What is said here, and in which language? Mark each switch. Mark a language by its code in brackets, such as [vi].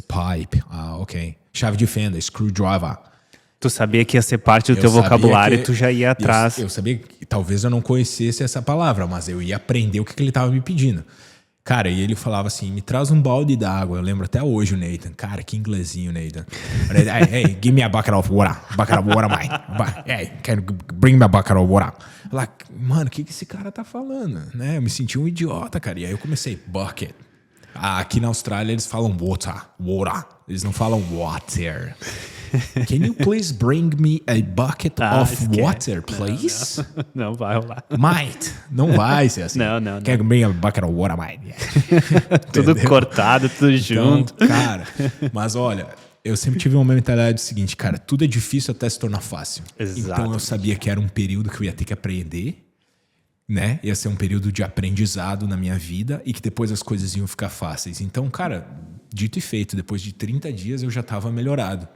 [pt] Pipe, ok. Chave de fenda, screwdriver. Tu sabia que ia ser parte do teu vocabulário e tu já ia atrás. Eu sabia que talvez eu não conhecesse essa palavra, mas eu ia aprender o que ele estava me pedindo. Cara, e ele falava assim, me traz um balde d'água. Eu lembro até hoje o Nathan. Cara, que inglesinho, Nathan. [en] Hey, give me a bucket of water. Bucket of water, mate. Hey, can you bring me a bucket of water? [pt] Like, mano, o que esse cara tá falando? Né? Eu me senti um idiota, cara. E aí eu comecei, bucket. Aqui na Austrália eles falam water. Eles não falam water. [en] Can you please bring me a bucket of water, please? [pt] Não vai rolar. Mate, não vai ser assim. Não. [en] Can you bring a bucket of water, mate? [pt] Tudo cortado, tudo junto. Cara, mas olha, eu sempre tive uma mentalidade seguinte, cara, tudo é difícil até se tornar fácil. Exato. Então eu sabia que era um período que eu ia ter que aprender, né? Ia ser um período de aprendizado na minha vida e que depois as coisas iam ficar fáceis. Então, cara, dito e feito, depois de 30 dias eu já estava melhorado.